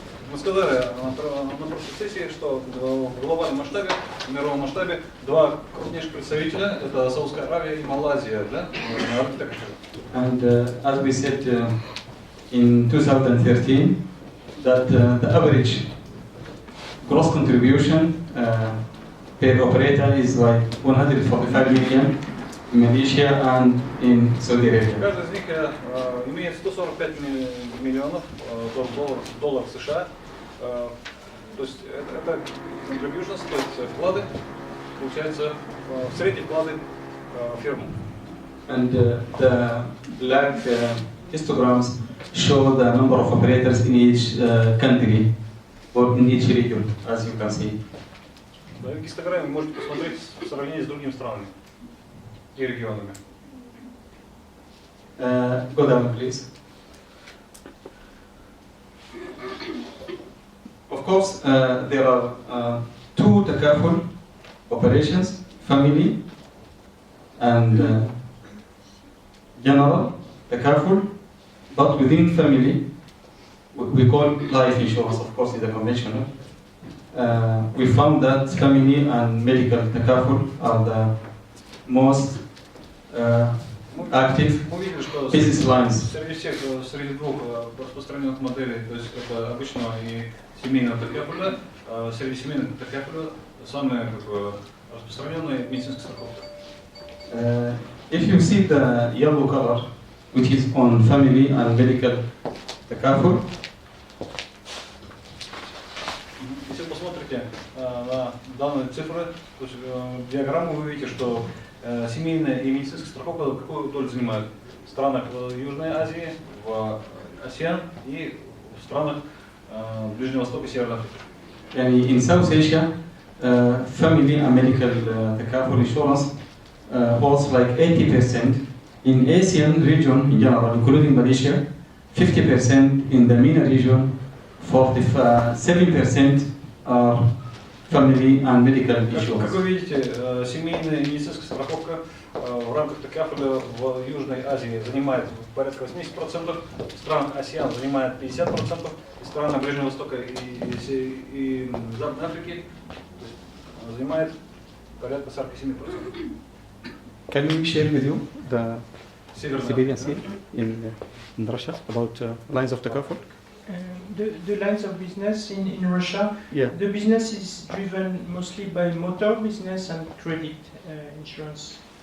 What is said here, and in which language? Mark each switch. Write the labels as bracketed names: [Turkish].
[Russian] Мы сказали на прошлой сессии, что в глобальном масштабе, в мировом масштабе, два крупнейших представителя, это Саудовская Аравия и Малайзия, да? [English] And as we said in 2013, that the average gross contribution per operator is like 145 million in Malaysia and in Saudi Arabia. [Russian] Каждый из них имеет 145 миллионов долларов США. То есть это contributions, то есть вклады, получается, в средние вклады фирмы. [English] And the black histograms show the number of operators in each country or in each region, as you can see. [Russian] В гистограмме вы можете посмотреть в сравнении с другими странами и регионами. [English] Go down, please. Of course, there are two takaful operations, family and general takaful, but within family, we call life insurance, of course, is a conventional. We found that family and medical takaful are the most active business lines. [Russian] Среди двух распространенных моделей, то есть это обычного и семейного такафуля, среди семейных такафуля самая распространенная медицинская страховка. [English] If you see the yellow color, which is on family and medical takaful, [Russian] если вы посмотрите на данные цифры, то есть диаграмму, вы видите, что семейная и медицинская страховка какую долю занимают в странах Южной Азии, в АСЕАН и в странах Ближнего Востока и Северной Африки. [English] and in South Asia, family and medical takaful insurance holds like 80%. In ASEAN region in general, including Malaysia, 50% in the MENA region, 47% are family and medical insurance. [Russian] Как вы видите, семейная и медицинская страховка в рамках такафуля в Южной Азии занимает порядка 80%, в странах АСЕАН занимает 50%, в странах Ближнего Востока и Западной Африки занимает порядка 47%. [English] Can we share with you the [Russian] Северная [English] experience in Russia about lines of takaful? The lines of business in Russia, Yeah. the business is driven mostly by motor business and credit insurance.